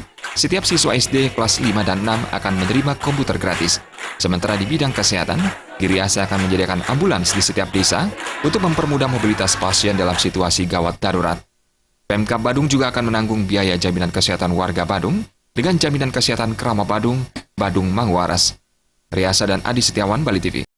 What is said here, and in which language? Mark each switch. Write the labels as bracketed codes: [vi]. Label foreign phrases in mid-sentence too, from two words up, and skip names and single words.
[id] Setiap siswa SD kelas 5 dan 6 akan menerima komputer gratis. Sementara di bidang kesehatan, Giriase akan menyediakan ambulans di setiap desa untuk mempermudah mobilitas pasien dalam situasi gawat darurat. Pemkab Badung juga akan menanggung biaya jaminan kesehatan warga Badung dengan jaminan kesehatan Krama Badung, Badung Mangwaras. Riasa dan Adi Setiawan, Bali TV.